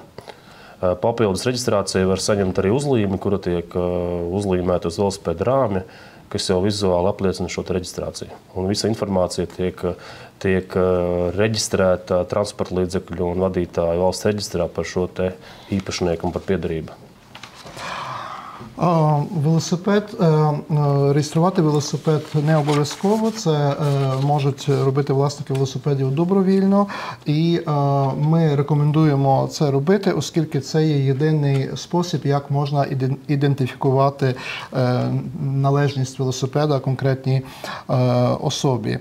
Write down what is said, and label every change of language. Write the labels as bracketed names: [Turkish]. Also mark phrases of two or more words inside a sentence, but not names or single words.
[Latvian] Papildus reģistrācija var saņemt arī uzlīmi, kura tiek uzlīmēta uz velosipēda rāmja, kas jau vizuāli apliecina šo reģistrāciju. Un visa informācija tiek reģistrēta transporta līdzekļu un vadītāju valsts reģistrā par šo te īpašnieku un par piederību. [Ukrainian] Велосипед, реєструвати велосипед не обов'язково, це можуть робити власники велосипедів добровільно, і ми рекомендуємо це робити, оскільки це є єдиний спосіб, як можна ідентифікувати належність велосипеда конкретній особі.